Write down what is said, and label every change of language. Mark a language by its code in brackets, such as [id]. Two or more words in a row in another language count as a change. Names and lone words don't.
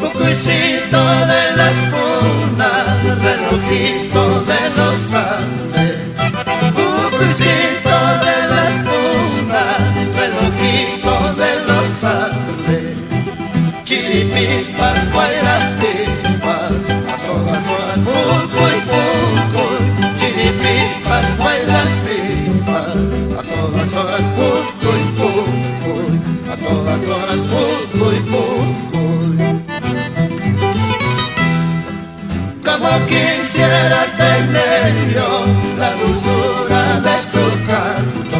[es] crucito de la espuna, relojito de los Andes. Un crucito de la espuna, relojito de los Andes. [qu] Chiripipas, guairapipas, [es] a todas horas, pucuy, pucuy. [qu] Chiripipas, guairapipas, [es] a todas horas, pucuy, pucuy. A todas horas, pucuy, pucuy. Como quisiera tener yo la dulzura de tu canto.